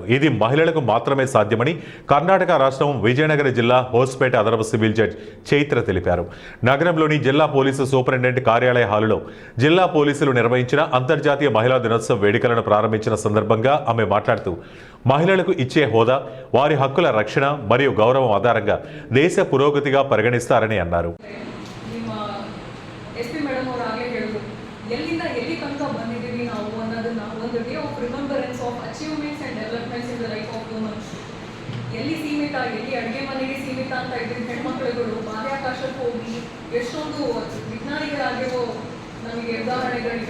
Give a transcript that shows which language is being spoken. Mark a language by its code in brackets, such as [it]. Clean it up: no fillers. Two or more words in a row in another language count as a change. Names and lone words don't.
[te] ఇది మహిళలకు మాత్రమే సాధ్యమని కర్ణాటక రాష్ట్రం విజయనగర జిల్లా హోస్పేట అదనపు సివిల్ జడ్జ్ చైత్ర తెలిపారు. నగరంలోని జిల్లా పోలీసు సూపరింటెండెంట్ కార్యాలయ హాలులో జిల్లా పోలీసులు నిర్వహించిన అంతర్జాతీయ మహిళా దినోత్సవ వేడుకలను ప్రారంభించిన సందర్భంగా ఆమె మాట్లాడుతూ మహిళలకు ఇచ్చే హోదా, వారి హక్కుల రక్షణ మరియు గౌరవం ఆధారంగా దేశ పురోగతిగా పరిగణిస్తారని అన్నారు. [kn] ಎಸ್.ಪಿ. ಮೇಡಮ್ ಅವರು ಆಗಲೇ ಹೇಳಿದ್ರು, ಎಲ್ಲಿಂದ ಎಲ್ಲಿ ತನಕ ಬಂದಿದ್ದೀವಿ ನಾವು ಅನ್ನೋದನ್ನ ಒಂದು [en] day of remembrance of achievements and developments in the life of woman. [kn] ಎಲ್ಲಿ ಸೀಮಿತ, ಎಲ್ಲಿ ಅಡುಗೆ ಮನೆಗೆ ಸೀಮಿತ ಅಂತ ಇದ್ದರೆ ಹೆಣ್ಮಕ್ಳುಗಳು ಬಾಹ್ಯಾಕಾಶಕ್ಕೆ ಹೋಗಿ ಎಷ್ಟೊಂದು ವಿಜ್ಞಾನಿಗಳಾಗಿರೋ ನಮಗೆ ಉದಾಹರಣೆಗಳಿವೆ.